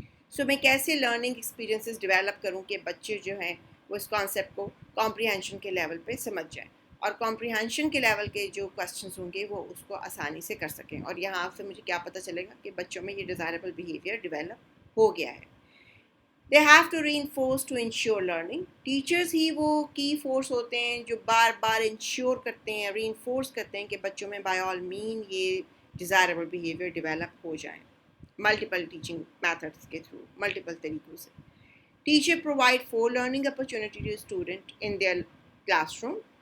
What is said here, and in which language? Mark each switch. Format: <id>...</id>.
<ur>سو میں کیسے learning experiences develop کروں کہ بچے جو ہیں وہ اس کانسیپٹ کو کمپریہینشن کے لیول پہ سمجھ جائیں، اور کمپریہینشن کے لیول کے جو کوسچنس ہوں گے وہ اس کو آسانی سے کر سکیں. اور یہاں سے مجھے کیا پتہ چلے گا کہ بچوں میں یہ ڈیزائربل بیہیویئر ڈیولپ ہو گیا ہے.</ur> <en>They have to reinforce to ensure learning.</en> <ur>Teachers ہی وہ کی فورس ہوتے ہیں جو بار بار انشور کرتے ہیں، ری انفورس کرتے ہیں کہ بچوں میں بائی آل مین یہ ڈیزائربل بیہیویئر ڈیولپ ہو جائیں ملٹیپل ٹیچنگ میتھڈس کے تھرو، ملٹیپل طریقوں سے.</ur> <en>Teacher provide 4 learning opportunity to student in their classroom.</en>